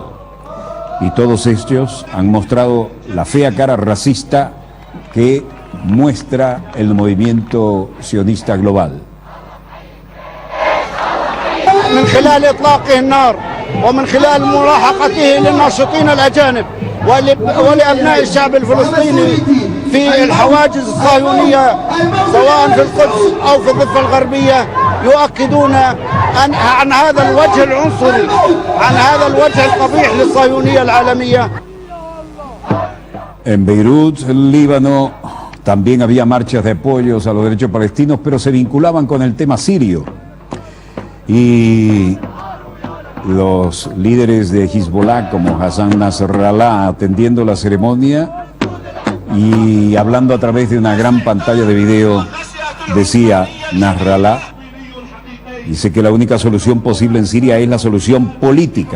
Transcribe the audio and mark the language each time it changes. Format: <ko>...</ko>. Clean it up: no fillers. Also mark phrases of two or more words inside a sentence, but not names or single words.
<es>Y todos ellos han mostrado la fea cara racista que muestra el movimiento sionista global.</es> <ar>من خلال إطلاقه النار ومن خلال ملاحقته للناشطين الأجانب ولأبناء الشعب الفلسطيني في الحواجز الصهيونية سواء في القدس أو في الضفة الغربية يؤكدون عن هذا الوجه العنصري، عن هذا الوجه القبيح للصهيونية العالمية.</ar> <es>En Beirut, Líbano, también había marchas de apoyos a los derechos palestinos, pero se vinculaban con el tema sirio. Y los líderes de Hezbollah, como Hassan Nasrallah, atendiendo la ceremonia y hablando a través de una gran pantalla de video, decía Nasrallah, dice que la única solución posible en Siria es la solución política.</es>